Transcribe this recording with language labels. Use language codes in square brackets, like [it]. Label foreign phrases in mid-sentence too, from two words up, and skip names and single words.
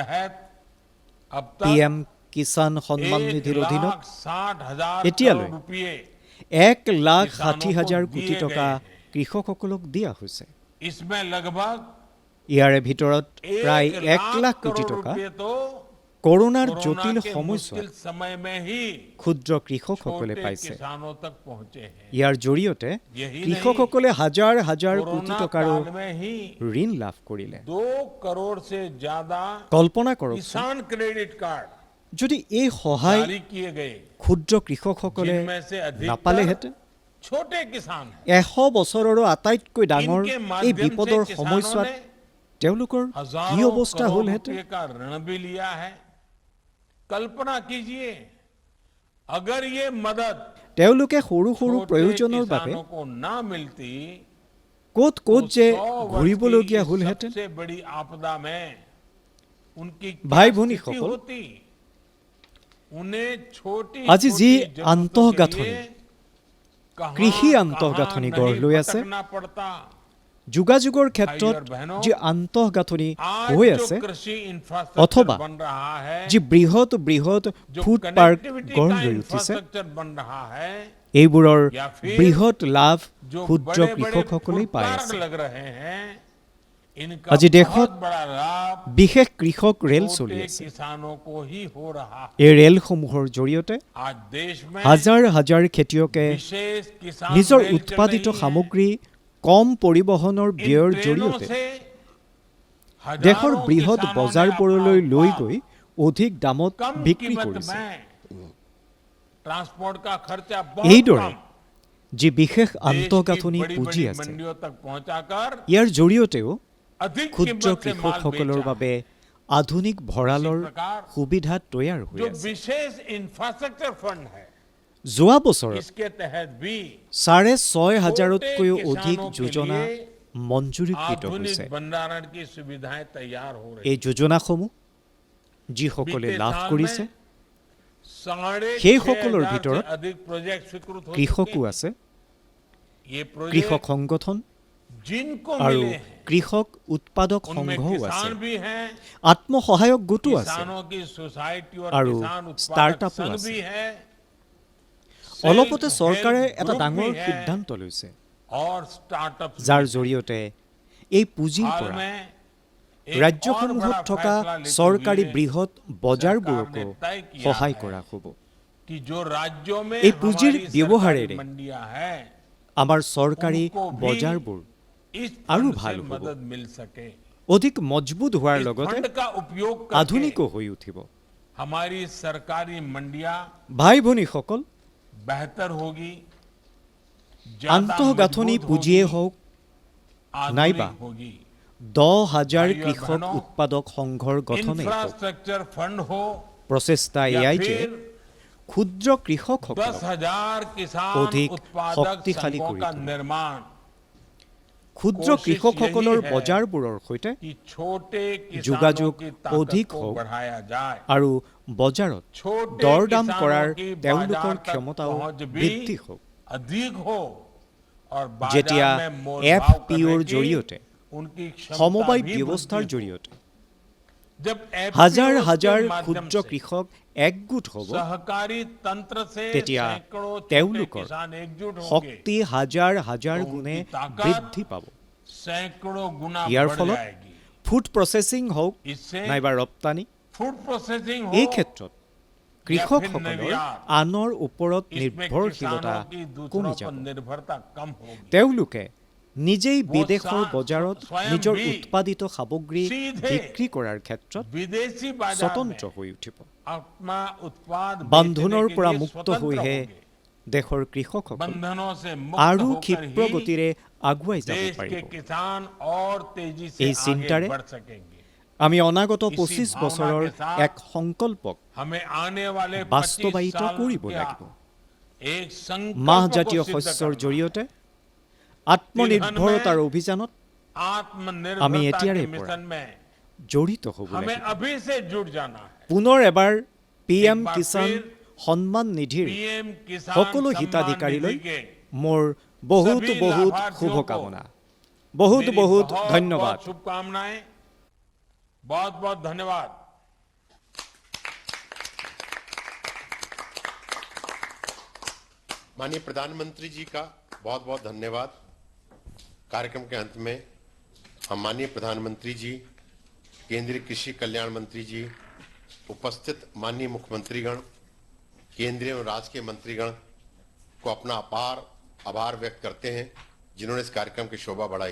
[as] PM কিষাণ সন্মান নিধিৰ অধীনত এতিয়ালৈ 1,60,000 কোটি টকা কৃষকসকলক দিয়া হৈছে। ইয়াৰে ভিতৰত প্ৰায় 1 লাখ কোটি টকা কৰোনাৰ [hi] कोरोना [as] জটিল [hi] के [as] সময়ছোৱাত [hi] मुश्किल समय में ही [as] ক্ষুদ্ৰ কৃষকসকলে [hi] छोटे [as] পাইছে। [hi] किसानों तक पहुंचे हैं। [as] ইয়াৰ জৰিয়তে [hi] यही [as] কৃষকসকলে হাজাৰ হাজাৰ কোটি [hi] कोरोना [as] টকাৰো [hi] काल में ही [as] ঋণ লাভ কৰিলে। [hi] 2 करोड़ से ज्यादा [as] কল্পনা কৰকচোন, [hi] किसान क्रेडिट कार्ड [as] যদি এই সহায় [hi] जारी किए गए, [as] ক্ষুদ্ৰ কৃষকসকলে [hi] जिनमें से अधिकतर [as] নাপালেহেঁতেন, [hi] छोटे किसान हैं। [as] 100 বছৰৰো আটাইতকৈ ডাঙৰ [hi] इनके [as] এই [hi] माध्यम से [as] বিপদৰ [hi] किसानों [as] সময়ছোৱাত [hi] ने [as] তেওঁলোকৰ কি [hi] हजारों [as] অৱস্থা [hi] करोड़ [as] হ'লহেঁতেন। [hi] रुपए का ऋण भी लिया है। कल्पना कीजिए, अगर ये मदद [as] তেওঁলোকে সৰু সৰু [hi] छोटे [as] প্ৰয়োজনৰ বাবে [hi] किसानों को ना मिलती [as] ক'ত [hi] तो [as] যে [hi] 100 वर्ष [as] ঘূৰিবলগীয়া [hi] की [as] হ'লহেঁতেন। [hi] सबसे बड़ी आपदा में उनकी भाई क्या भूनी स्थिति [as] সকল, [hi] होती? उन्हें छोटी [as] আজি যি [hi] छोटी जरूरतों के [as] আন্তঃগাঁথনি, [hi] लिए कहां- [as] কৃষি [hi] कहां [as] আন্তঃগাঁথনি [hi] नहीं [as] গঢ় লৈ আছে, [hi] भटकना पड़ता। [as] যোগাযোগৰ ক্ষেত্ৰত যি আন্তঃগাঁথনি হৈ [hi] आज [as] আছে, [hi] जो कृषि [as] অথবা [hi] इंफ्रास्ट्रक्चर बन रहा है, [as] যি বৃহৎ বৃহৎ [hi] जो [en] food park [hi] कनेक्टिविटी [as] গঢ় [hi] का [as] লৈ উঠিছে, [hi] इंफ्रास्ट्रक्चर बन रहा है, [as] এইবোৰৰ [hi] या फिर [as] বৃহৎ লাভ [hi] जो [as] ক্ষুদ্ৰ [hi] बड़े बड़े [as] কৃষকসকলেই [hi] फूड [as] পাই [hi] पार्क [as] আছে। [hi] लग रहे हैं, इनका [as] আজি দেশত [hi] बहुत बड़ा लाभ [as] বিশেষ কৃষক ৰেল চলি [hi] छोटे [as] আছে। [hi] किसानों को ही हो रहा है। [as] এই ৰেলসমূহৰ জৰিয়তে [hi] आज देश में [as] হাজাৰ হাজাৰ খেতিয়কে [hi] विशेष किसान [as] নিজৰ [hi] रेल चल [as] উৎপাদিত [hi] रही है। [as] সামগ্ৰী কম পৰিবহনৰ [hi] इन [as] ব্যয়ৰ [hi] ट्रेनों [as] জৰিয়তে [hi] से [as] দেশৰ [hi] हजारों [as] বৃহৎ [hi] किसानों ने [as] বজাৰবোৰলৈ [hi] अपना [as] লৈ [hi] उत्पाद [as] গৈ অধিক দামত [hi] कम [as] বিক্ৰী [hi] कीमत [as] কৰিছে। [hi] में ट्रांसपोर्ट का खर्चा बहुत [as] এইদৰে [hi] कम [as] যি বিশেষ [hi] देश की [as] আন্তঃগাঁথনি [hi] बड़ी [as] পুঁজি [hi] बड़ी [as] আছে, [hi] मंडियों तक पहुंचाकर [as] ইয়াৰ জৰিয়তেও [hi] अधिक [as] ক্ষুদ্ৰ [hi] कीमत से माल [as] কৃষকসকলৰ [hi] बेचा। [as] বাবে আধুনিক ভঁৰালৰ [hi] इसी प्रकार [as] সুবিধা তৈয়াৰ হৈ [hi] जो [as] আছে। [hi] विशेष [en] infrastructure fund [hi] है, [as] যোৱা বছৰত [hi] इसके तहत भी [as] 6,500তকৈও [hi] छोटे [as] অধিক [hi] किसानों के [as] যোজনা [hi] लिए [as] মঞ্জুৰীকৃত [hi] आधुनिक [as] হৈছে। [hi] भंडारण की सुविधाएं तैयार हो रही [as] এই যোজনাসমূহ যিসকলে [hi] बीते [as] লাভ [hi] साल [as] কৰিছে, [hi] में 6,500 [as] সেইসকলৰ [hi] से [as] ভিতৰত [hi] अधिक प्रोजेक्ट स्वीकृत हो [as] কৃষকো [hi] चुके हैं। [as] আছে, [hi] ये [as] কৃষক [hi] प्रोजेक्ट [as] সংগঠন [hi] जिनको [as] আৰু [hi] मिले हैं, [as] কৃষক উৎপাদক [hi] उनमें [as] সংঘও আছে, [hi] किसान भी हैं, [as] আত্মসহায়ক গোটো আছে, [hi] किसानों की सोसाइटी और [as] আৰু [hi] किसान उत्पादक [as] startup-ও [hi] संघ [as] আছে। [hi] भी है। [as] অলপতে [en] Self [as] চৰকাৰে [en] help [as] এটা [en] group [as] ডাঙৰ [hi] भी है [as] সিদ্ধান্ত লৈছে, [hi] और स्टार्टअप [as] যাৰ জৰিয়তে এই পুঁজিৰ [hi] हाल [as] পৰা [hi] में एक [as] ৰাজ্যসমূহত [hi] और बड़ा [as] থকা [hi] फैसला लेते [as] চৰকাৰী [hi] हुए [as] বৃহৎ বজাৰবোৰকো [hi] सरकार ने तय किया [as] সহায় [hi] है [as] কৰা হ'ব। [hi] कि जो राज्यों में [as] এই পুঁজিৰ [hi] हमारी [as] ব্যৱহাৰেৰে [hi] सरकारी मंडियां हैं, [as] আমাৰ চৰকাৰী [hi] उनको भी [as] বজাৰবোৰ [hi] इस [as] আৰু [hi] फंड [as] ভাল [hi] से [as] হ'ব। [hi] मदद मिल सके। [as] অধিক মজবুত হোৱাৰ [hi] इस [as] লগতে [hi] फंड का उपयोग करके [as] আধুনিকো হৈ উঠিব। [hi] हमारी सरकारी मंडियां [as] ভাই ভনীসকল, [hi] बेहतर होगी, ज्यादा [as] আন্তঃগাঁথনি [hi] मजबूत [as] পুঁজিয়ে [hi] होगी, [as] হওক, [hi] आधुनिक [as] नाइबा [hi] होगी। [as] 10,000 [hi] भाइयों और [as] কৃষক [hi] बहनों, [as] উৎপাদক সংঘৰ গঠনেই হওক, [en] infrastructure fund [hi] हो [as] প্ৰচেষ্টা [hi] या [as] এয়াই যে [hi] फिर [as] ক্ষুদ্ৰ কৃষকসকলক [hi] 10,000 किसान [as] অধিক [hi] उत्पादक [as] শক্তিশালী [hi] संघों [as] কৰি [hi] का [as] তোলা। [hi] निर्माण, [as] ক্ষুদ্ৰ [hi] कोशिश [as] কৃষকসকলৰ [hi] यही है [as] বজাৰবোৰৰ সৈতে [hi] कि छोटे [as] যোগাযোগ [hi] किसानों की [as] অধিক [hi] ताकत को [as] হোক [hi] बढ़ाया जाए। [as] আৰু বজাৰত [hi] छोटे [as] দৰদাম [hi] किसानों [as] কৰাৰ [hi] की [as] তেওঁলোকৰ [hi] बाजार तक [as] ক্ষমতাও [hi] पहुंच भी [as] বৃদ্ধি হোক। [hi] अधिक हो और [as] যেতিয়া [hi] बाजार में मोल भाव [as] FPOৰ [hi] करने की [as] জৰিয়তে, [hi] उनकी क्षमता [as] সমবায় [hi] भी [as] ব্যৱস্থাৰ [hi] वृद्धि हो। [as] জৰিয়তে [hi] जब FPOs [as] হাজাৰ [hi] के [as] হাজাৰ [hi] माध्यम [as] ক্ষুদ্ৰ [hi] से [as] কৃষক একগোট হ'ব, [hi] सहकारी तंत्र से [as] তেতিয়া [hi] सैकड़ों छोटे [as] তেওঁলোকৰ [hi] किसान एकजुट होंगे, [as] শক্তি হাজাৰ হাজাৰ [hi] तो [as] গুণে [hi] उनकी ताकत [as] বৃদ্ধি পাব। [hi] सैकड़ों गुना [as] ইয়াৰ [hi] बढ़ [as] ফলত [hi] जाएगी। [en] food processing [as] হওক [hi] इससे [as] নাইবা ৰপ্তানি, [en] food processing [as] এই [hi] हो, [as] ক্ষেত্ৰত কৃষকসকলৰ [hi] निर्यात, [as] আনৰ ওপৰত [hi] इसमें [as] নিৰ্ভৰশীলতা [hi] किसानों की [as] কমি [hi] दूसरों [as] যাব। [hi] पर निर्भरता कम होगी। [as] তেওঁলোকে নিজেই [hi] वो [as] বিদেশৰ বজাৰত [hi] स्वयं [as] নিজৰ [hi] भी [as] উৎপাদিত সামগ্ৰী [hi] सीधे [as] বিক্ৰী কৰাৰ ক্ষেত্ৰত [hi] विदेशी बाजार में [as] স্বতন্ত্ৰ হৈ উঠিব। [hi] अपना उत्पाद [as] বান্ধোনৰ [hi] बेचने के [as] পৰা [hi] लिए [as] মুক্ত [hi] स्वतंत्र [as] হৈহে [hi] होंगे। [as] দেশৰ কৃষকসকল [hi] बंधनों से मुक्त [as] আৰু [hi] होकर [as] ক্ষীপ্ৰ [hi] ही [as] গতিৰে আগুৱাই যাব [hi] देश के [as] পাৰিব। [hi] किसान और तेजी से [as] এই [hi] आगे [as] চিন্তাৰে [hi] बढ़ सकेंगे। [as] আমি অনাগত [hi] इसी [as] 25 [hi] भावना [as] বছৰৰ [hi] के साथ [as] এক সংকল্পক [hi] हमें आने वाले 25 [as] বাস্তৱায়িত [hi] साल [as] কৰিব [hi] का [as] লাগিব। [hi] एक संकल्प [as] মাহজাতীয় [hi] को सिद्ध [as] শস্যৰ [hi] करना। [as] জৰিয়তে আত্মনিৰ্ভৰতাৰ অভিযানত আমি [hi] आत्मनिर्भरता [as] এতিয়াৰে [hi] के [as] পৰা [hi] मिशन में [as] জড়িত হ'ব [hi] हमें [as] লাগিব। [hi] अभी से जुट जाना है। [as] পুনৰ এবাৰ PM [hi] एक बार [as] কিষাণ [hi] फिर [as] সন্মান নিধিৰ [hi] पीएम किसान [as] সকলো [hi] सम्मान [as] হিতাধিকাৰীলৈ [hi] निधि के [as] মোৰ বহুত [hi] सभी [as] বহুত [hi] लाभार्थियों [as] শুভকামনা, [hi] को [as] বহুত [hi] मेरी [as] বহুত [hi] बहुत [as] ধন্যবাদ। [hi] बहुत शुभकामनाएं, बहुत बहुत धन्यवाद। माननीय प्रधानमंत्री जी का बहुत बहुत धन्यवाद। कार्यक्रम के अंत में हम माननीय प्रधानमंत्री जी, केंद्रीय कृषि कल्याण मंत्री जी उपस्थित माननीय मुख्यमंत्रीगण, केंद्रीय एवं राज्य के मंत्रीगण को अपना अपार आभार व्यक्त करते हैं जिन्होंने इस कार्यक्रम की शोभा बढ़ाई।